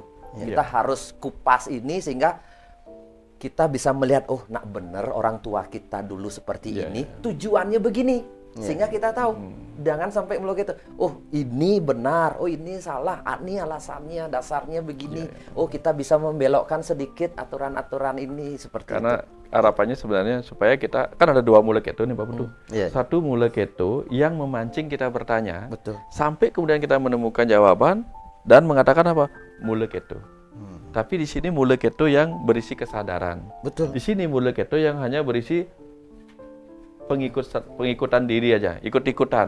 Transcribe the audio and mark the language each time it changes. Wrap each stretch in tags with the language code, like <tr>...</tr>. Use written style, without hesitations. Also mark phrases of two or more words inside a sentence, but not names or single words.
<id>Kita harus kupas ini sehingga kita bisa melihat,</id> <ban>nak bener</ban> <id>orang tua kita dulu seperti ini, tujuannya begini. Sehingga kita tahu, jangan sampai meluk itu, ini benar, ini salah, ini alasannya, dasarnya begini. Kita bisa membelokkan sedikit aturan-aturan ini seperti karena itu. harapannya sebenarnya supaya kita, kan ada dua</id> <ban>mulai keto</ban> <id>nih Pak Putu. Satu</id> <ban>mulai keto</ban> <id>yang memancing kita bertanya, sampai kemudian kita menemukan jawaban dan mengatakan apa?</id> <ban>Mulai keto.</ban> <id>Tapi di sini</id> <ban>mulai keto</ban> <id>yang berisi kesadaran. Di sini</id> <ban>mulai keto</ban> <id>yang hanya berisi pengikutan diri aja, ikut-ikutan.</id>